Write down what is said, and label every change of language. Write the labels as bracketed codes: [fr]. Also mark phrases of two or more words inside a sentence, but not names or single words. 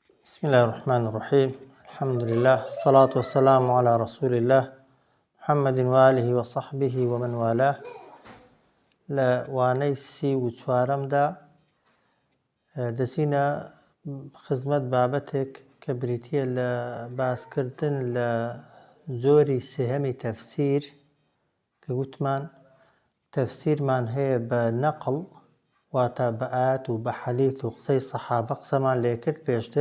[ar] بسم الله الرحمن الرحيم. الحمد لله، الصلاة والسلام على رسول الله محمد وآله وصحبه ومن والاه. [ckb] لوانەی سی و چوارەمدا دەچینە خزمەت بابەتێک کە بریتیە لە باسکردن لە جۆری سێهەمی تەفسیر کە گوتمان تەفسیرمان هەیە بە نەقڵ، واتە بە ئایەت و بە حەدیث و قسەی سەحابە قسەمان لێ کرد پێشتر.